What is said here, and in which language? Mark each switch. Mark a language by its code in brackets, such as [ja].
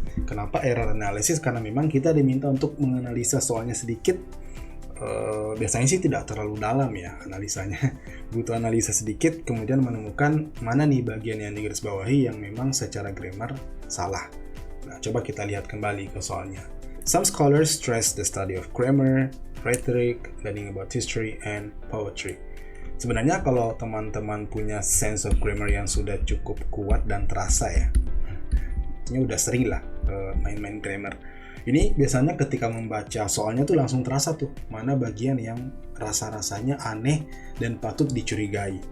[id] Kenapa error analysis? Karena memang kita diminta untuk menganalisa soalnya sedikit. Biasanya sih tidak terlalu dalam ya analisanya, butuh analisa sedikit kemudian menemukan mana nih bagian yang digarisbawahi yang memang secara grammar salah. Nah, coba kita lihat kembali ke soalnya. [en] Some scholars stress the study of grammar, rhetoric, learning about history, and poetry. [id] Sebenarnya kalau teman-teman punya sense of grammar yang sudah cukup kuat dan terasa ya, ini udah sering lah main-main grammar. Ini biasanya ketika membaca soalnya tuh langsung terasa tuh mana bagian yang rasa-rasanya aneh dan patut dicurigai.